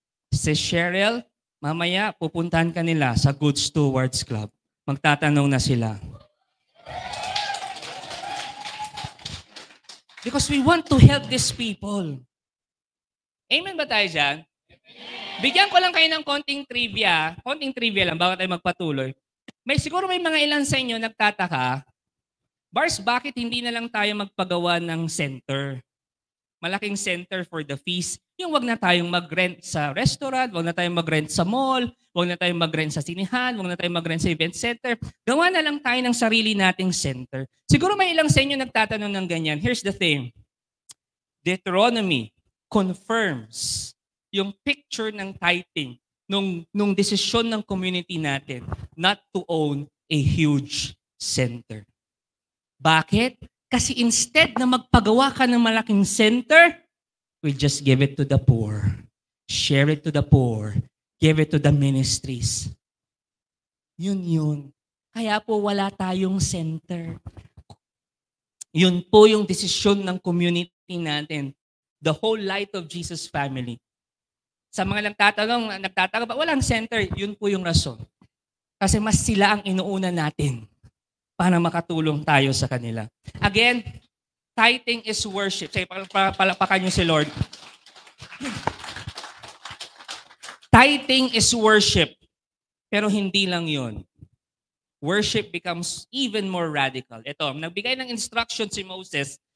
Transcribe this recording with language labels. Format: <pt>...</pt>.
<tl>Si Cheryl, mamaya pupuntahan ka nila sa Good Stewards Club. Magtatanong na sila.</tl> <en>Because we want to help these people.</en> <tl>Amen ba tayo dyan? Bigyan ko lang kayo ng konting trivia lang bago tayo magpatuloy. Siguro may mga ilan sa inyo nagtataka, Bars, bakit hindi na lang tayo magpagawa ng center? Malaking center for the feast. Yung wag na tayong mag-rent sa restaurant, wag na tayong mag-rent sa mall, wag na tayong mag-rent sa sinihan, wag na tayong mag-rent sa event center. Gawa na lang tayo ng sarili nating center. Siguro may ilang sa inyo nagtatanong ng ganyan.</tl> <en>Here's the thing. Deuteronomy confirms yung picture ng tithing nung desisyon ng community natin not to own a huge center.</en> <tl>Bakit? Kasi instead na magpagawa ka ng malaking center,</tl> <en>we just give it to the poor. Share it to the poor. Give it to the ministries.</en> <tl>Yun. Kaya po wala tayong center. Yun po yung desisyon ng community natin.</tl> <en>The whole Light of Jesus family.</en> <tl>Sa mga nagtatanong ba, walang center, yun po yung rason. Kasi mas sila ang inuuna natin para makatulong tayo sa kanila.</tl> <en>Again, tithing is worship.</en> <tl>Sige, palapakan niyo si Lord.</tl> <en>Tithing is worship.</en> <tl>Pero hindi lang yun.</tl> <en>Worship becomes even more radical.</en> <tl>Ito, nagbigay ng instruction si Moses.</tl>